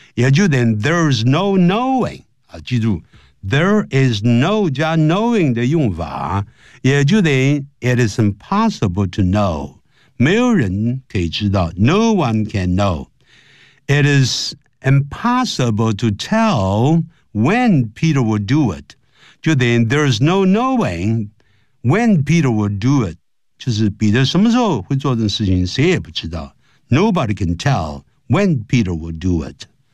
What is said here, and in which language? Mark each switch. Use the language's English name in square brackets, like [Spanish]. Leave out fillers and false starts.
[Chinese] 也就等于 there is no knowing.、啊、记住 there is no 加 knowing 的用法也就等于 it is impossible to know. 没有人可以知道 no one can know. [English] It is impossible to tell when Peter will do it. 就等于 there is no knowing when Peter will do it. [Chinese] 就是彼得什么时候会做这件事情谁也不知道。 [English] Nobody can tell when Peter will do it.